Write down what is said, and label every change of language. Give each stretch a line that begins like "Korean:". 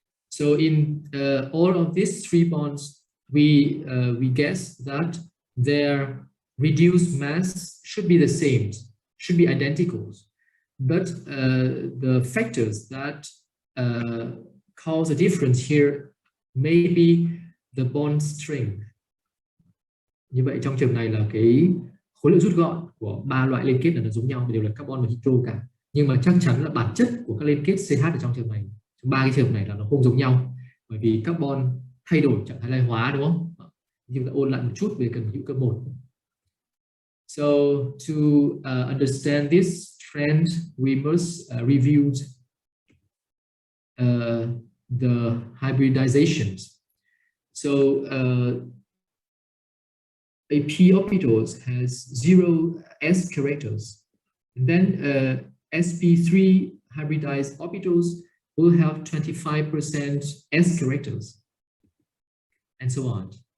English: So in all of these three bonds, we guess that their reduced mass should be the same, should be identical. But the factors that cause a difference here may be the bond strength.
Vietnamese: Như vậy trong trường này là cái khối lượng rút gọn của ba loại liên kết là giống nhau, đều là carbon và hydro cả. Nhưng mà chắc chắn là bản chất của các liên kết CH ở trong trường này, trong ba cái trường này là nó không giống nhau, bởi vì carbon thay đổi trạng thái lai hóa, đúng không? Nhưng ta ôn lại một chút về cần hữu cơ 1.
English: So to understand this trend, we must review the hybridizations. So a p orbitals has 0 s characters, and then sp3 hybridized orbitals will have 25% s characters, and so on.